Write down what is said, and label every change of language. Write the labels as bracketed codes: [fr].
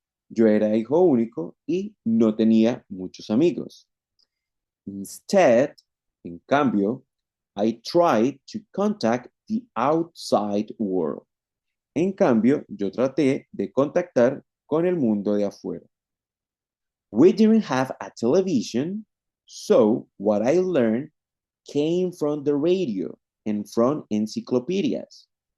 [es] Yo era hijo único, y no tenía muchos amigos. [en] Instead, [es] en cambio, [en] I tried to contact the outside world. [es] En cambio, yo traté de contactar con el mundo de afuera. [en] We didn't have a television, so what I learned came from the radio and from encyclopedias.